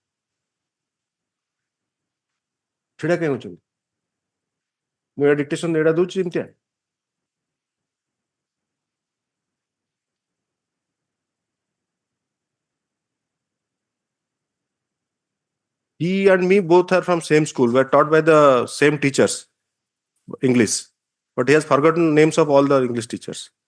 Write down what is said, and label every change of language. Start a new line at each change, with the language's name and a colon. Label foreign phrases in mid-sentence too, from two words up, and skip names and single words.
Odia: ଛିଡ଼ା କାଇଁ ହଉଛନ୍ତି ମୁଁ ଏଟା ଡିକ୍ଟେସନ ଏଟା ଦଉଛି ଏମିତିଆ
English: he and me both are from same school were taught by the same teachers English but he has forgotten names of all the English teachers